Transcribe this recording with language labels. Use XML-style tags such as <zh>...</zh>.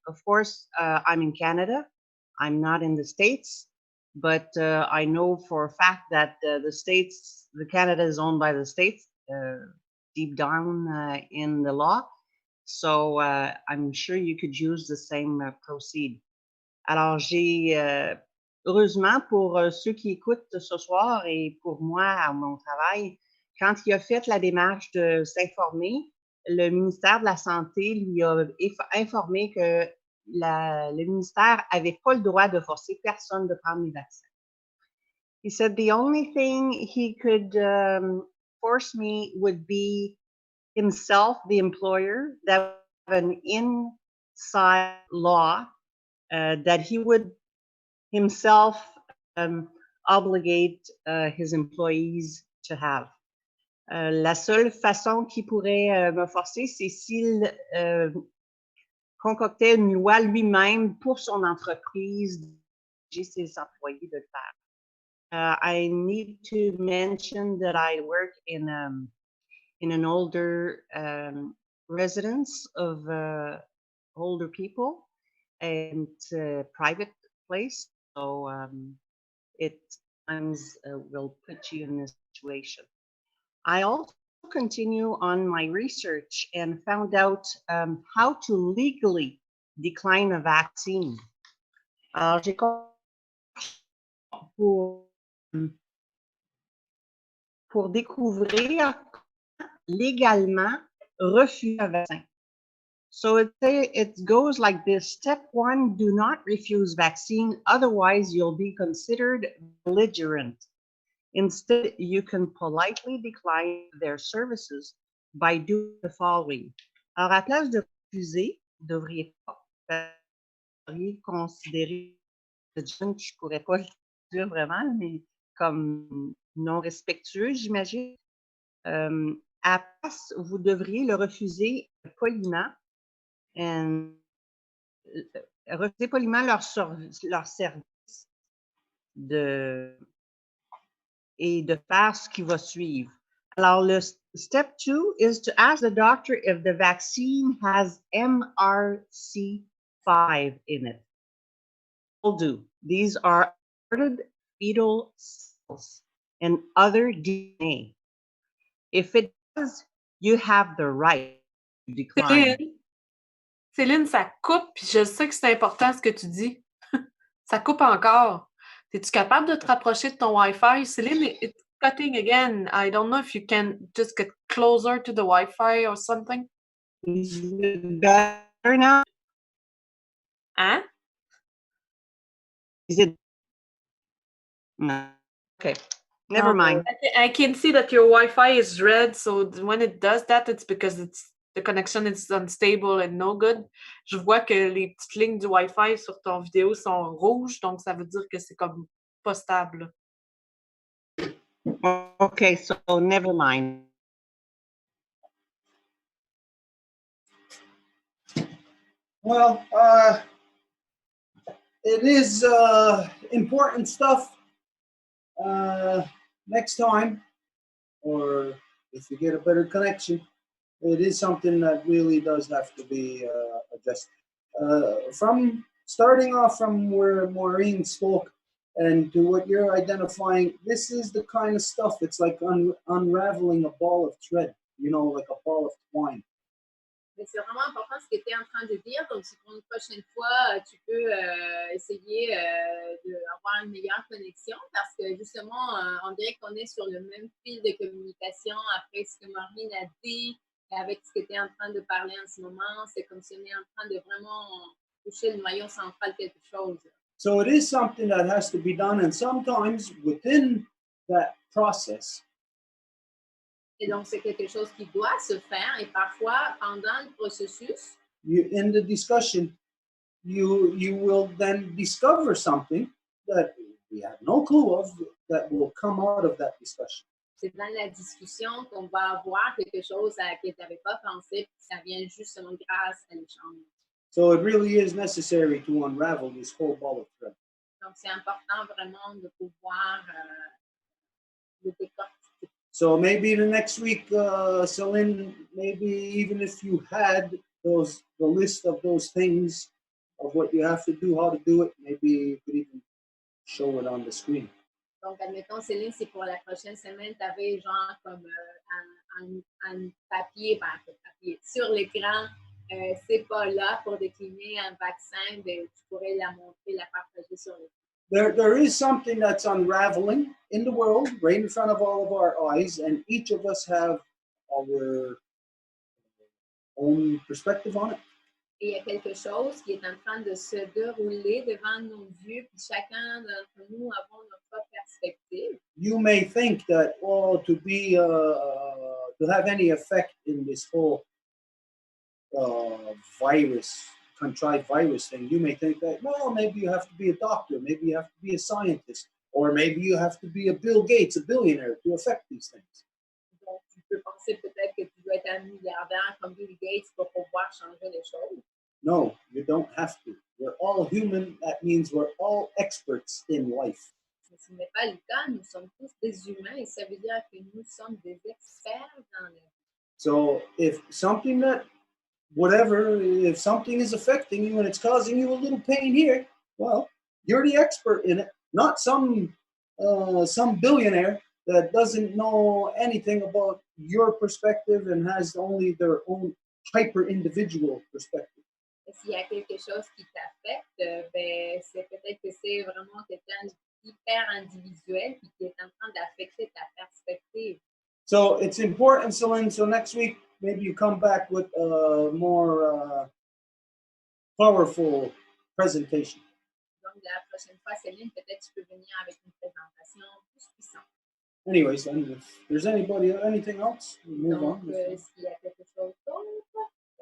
<en>Of course, I'm in Canada. I'm not in the States, but I know for a fact that the States, the Canada is owned by the States, deep down in the law. So I'm sure you could use the same proceed.</en> <fr>Alors, heureusement pour ceux qui écoutent ce soir et pour moi à mon travail, quand il a fait la démarche de s'informer, le ministère de la Santé lui a informé que le ministère n'avait pas le droit de forcer personne de prendre les vaccins.</fr> <en>He said the only thing he could force me would be himself, the employer, that an inside law that he would himself obligate his employees to have.</en> <fr>La seule façon qu'il pourrait me forcer, c'est s'il concoctait une loi lui-même pour son entreprise, d'obliger ses employés de le faire.</fr> <en>I need to mention that I work in an older residence of older people, and private place, so it sometimes will put you in this situation. I also continue on my research and found out how to legally decline a vaccine.</en> <fr>Alors, j'ai pour découvrir légalement refuser un vaccin.</fr> <en>So it goes like this. Step 1, do not refuse vaccine, otherwise you'll be considered belligerent. Instead, you can politely decline their services by doing the following.</en> <fr>Alors, à place de refuser, vous devriez pas considérer, je ne pourrais pas le dire vraiment, mais comme non respectueux, j'imagine. À la place, vous devriez le refuser poliment. Refuser poliment leur service et de faire ce qui va suivre. Alors, le</fr> <en>step 2 is to ask the doctor if the vaccine has MRC5 in it. Will do. These are aborted fetal cells and other DNA. If it does, you have the right to decline.</en> <fr>Céline, ça coupe, puis je sais que c'est important ce que tu dis. Ça coupe encore. Es-tu capable de te rapprocher de ton Wi-Fi?</fr> <en>Céline, it's cutting again. I don't know if you can just get closer to the Wi-Fi or something. Is it better now?</en> <fr>Hein?</fr> <en>Is it? No. Okay. Never mind. I can see that your Wi-Fi is red, so when it does that, it's because the connection is unstable and no good.</en> <fr>Je vois que les petites lignes du Wi-Fi sur ton vidéo sont rouges, donc ça veut dire que c'est comme pas stable.</fr> <en>Okay, so never mind. Well, it is important stuff. Next time, or if you get a better connection, it is something that really does have to be addressed. From starting off from where Maureen spoke and to what you're identifying, this is the kind of stuff, it's like unraveling a ball of thread, you know, like a ball of twine.</en> <fr>Mais c'est vraiment important ce que tu es en train de dire. Donc, si pour une prochaine fois, tu peux essayer d'avoir une meilleure connexion parce que justement, on dirait qu'on est sur le même fil de communication après ce que Maureen a dit et avec ce que tu es en train de parler en ce moment. C'est comme si on est en train de vraiment toucher le noyau central de quelque chose.</fr> <en>So it is something that has to be done, and sometimes within that process,</en> <fr>Et donc, c'est quelque chose qui doit se faire et parfois, pendant le processus,</fr> <en>in the discussion, you will then discover something that we have no clue of that will come out of that discussion.</en> <fr>c'est dans la discussion qu'on va avoir quelque chose à laquelle tu n'avais pas pensé, puis ça vient justement grâce à l'échange.</fr> <en>So it really is necessary to unravel this whole ball of thread.</en> <fr>Donc, c'est important vraiment de pouvoir le décortiquer.</fr> <en>So maybe the next week, Celine, maybe even if you had the list of those things of what you have to do, how to do it, maybe you could even show it on the screen.</en> <fr>Donc, admettons, Céline, c'est pour la prochaine semaine, tu avais genre comme un papier, papier sur l'écran, c'est pas là pour décliner un vaccin, ben, tu pourrais la montrer, la partager sur l'écran.</fr> <en>There is something that's unraveling in the world right in front of all of our eyes, and each of us have our own perspective on it.</en> <fr>Et il y a quelque chose qui est en train de se dérouler devant nos yeux, puis chacun d'entre nous avons notre perspective.</fr> <en>You may think that, oh, to have any effect in this whole contrived virus thing, you may think that, well, maybe you have to be a doctor, maybe you have to be a scientist, or maybe you have to be a Bill Gates, a billionaire, to affect these things.</en> <fr>Donc, tu peux penser peut-être que tu dois être un milliardaire comme Bill Gates pour pouvoir changer les choses.</fr> <en>No, you don't have to. We're all human. That means we're all experts in life.</en> <fr>Mais ce n'est pas le cas. Nous sommes tous des humains et ça veut dire que nous sommes des experts dans la vie.</fr> <en>So if something is affecting you and it's causing you a little pain here, well, you're the expert in it, not some billionaire that doesn't know anything about your perspective and has only their own hyper-individual perspective.</en> <fr>Et s'il y a quelque chose qui t'affecte, ben, c'est peut-être que c'est vraiment quelqu'un d'hyper individuel qui est en train d'affecter ta perspective.</fr> <en>So it's important, Celine. So next week, maybe you come back with a more powerful presentation.</en> <fr>Donc, la prochaine fois, Céline, peut-être tu peux venir avec une présentation plus puissante.</fr> <en>Anyways, if there's anything else, we'll move</en> <fr>Donc,</fr> <en>on.</en> <fr>s'il y a quelque chose d'autre.</fr>